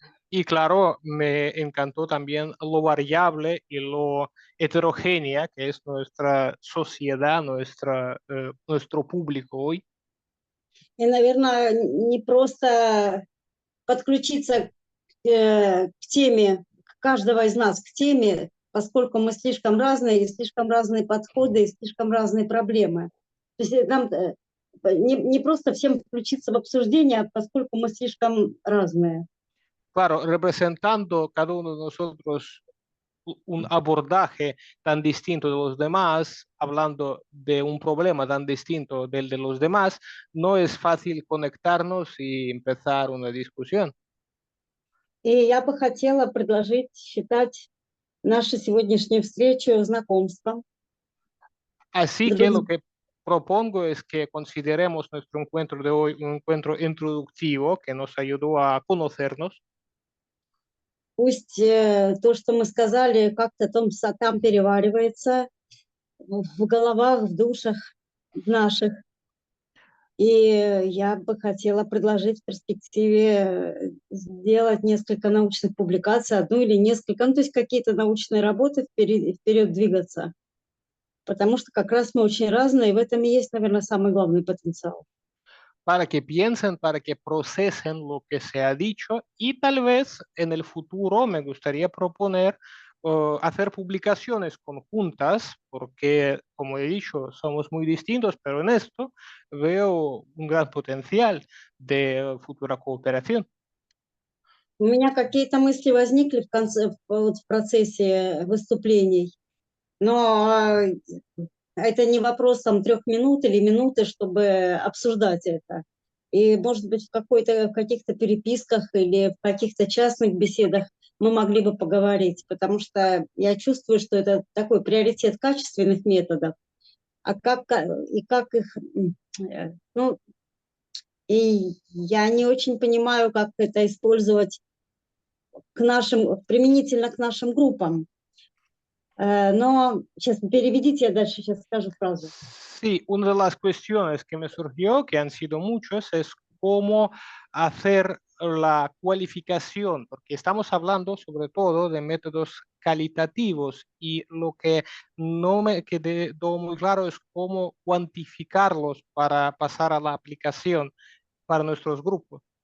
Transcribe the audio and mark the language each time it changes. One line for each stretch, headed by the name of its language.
Spanish: Y claro, me encantó también lo variable y lo heterogénea que es nuestra sociedad, nuestro público hoy.
Russian: И, наверное, не просто подключиться к теме, каждого из нас к теме, поскольку мы слишком разные, и слишком разные подходы, и слишком разные проблемы. То есть нам не просто всем включиться в обсуждение, поскольку мы слишком разные.
Spanish: Claro, representando cada uno de nosotros un abordaje tan distinto de los demás, hablando de un problema tan distinto del de los demás, no es fácil conectarnos y empezar una discusión.
Russian: И я бы хотела предложить считать нашу сегодняшнюю встречу знакомством.
Spanish: Así que lo que propongo es que consideremos nuestro encuentro de hoy un encuentro introductivo que nos ayudó a conocernos.
Russian: Пусть то, что мы сказали, как-то там переваривается в головах, в душах наших. И я бы хотела предложить в перспективе сделать несколько научных публикаций, одну или несколько, ну, то есть какие-то научные работы вперед двигаться. Потому что как раз мы очень разные, и в этом и есть, наверное, самый главный потенциал.
Spanish: Para que piensen, para que procesen lo que se ha dicho y tal vez en el futuro me gustaría proponer hacer publicaciones conjuntas, porque como he dicho, somos muy distintos, pero en esto veo un gran potencial de futura cooperación.
Russian: У меня какие-то мысли возникли в процессе выступлений, но это не вопрос 3 минут или минуты, чтобы обсуждать это. И, может быть, в каких-то переписках или в каких-то частных беседах мы могли бы поговорить, потому что я чувствую, что это такой приоритет качественных методов, как их, ну, и я не очень понимаю, как это использовать применительно к нашим группам. Но сейчас переведите, я дальше сейчас скажу фразу.
Spanish: Sí, una de las cuestiones que me surgió, que han sido muchos, es cómo hacer la cualificación, porque estamos hablando sobre todo de métodos calitativos y lo que no me quedó muy claro es cómo cuantificarlos para pasar a la aplicación para nuestros grupos.